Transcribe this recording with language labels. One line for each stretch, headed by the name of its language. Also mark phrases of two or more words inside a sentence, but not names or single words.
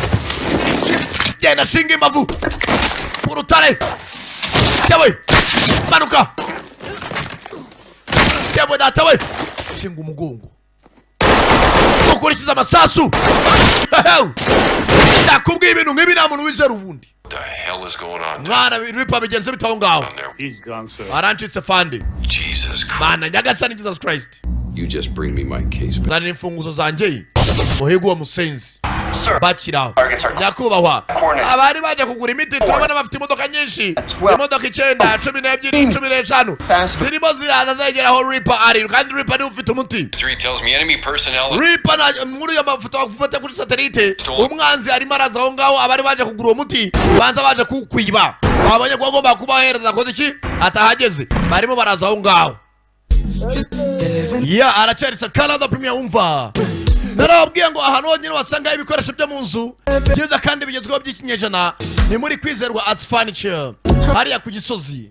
Kinyarwanda: Genda shinga imbavu. Ku rutare. Cyawe. Manuka. Cyawe datawe. Shinga umugongo. Ukurikiza amasasu. Ndakubwiye ibintu nk'ibi nta muntu wizera ubundi.
English: What the hell is going on?
Kinyarwanda: Mwana Reaper bigenze bitaho ngaho.
English: He's gone, sir.
Kinyarwanda: Arancitse fande.
English: Jesus Christ.
Kinyarwanda: Mana nyagasani Jesus Christ.
English: You just bring me my case.
Kinyarwanda: Zana imfunguzo zanjye. Muhigu wa musenzi. Bakiraho. Nyakubahwa. Abari baje kugura imiti turabona bafite imodoka nyinshi. Imodoka 9, 12, 15. Zirimo ziraza zegeraho Reaper ari kandi Reaper ni ufite umuti.
English: Three tells me enemy personnel.
Kinyarwanda: Reaper na muri ya mafoto afata kuri satellite. Umwanzi arimo araza aho ngaho abari baje kugura uwo muti. Banza baje kukwiba. Abanye ko agomba kubahereza koze iki atahageze. Barimo baraza aho ngaho. Yeah, aracyarisa Canada Premier umva. Narababwiye ngo ahantu honyine wasanga ibikoresho byo mu nzu byiza kandi bigezweho by'ikinyejana ni muri Kwizerwa Arts Furniture hariya ku Gisozi.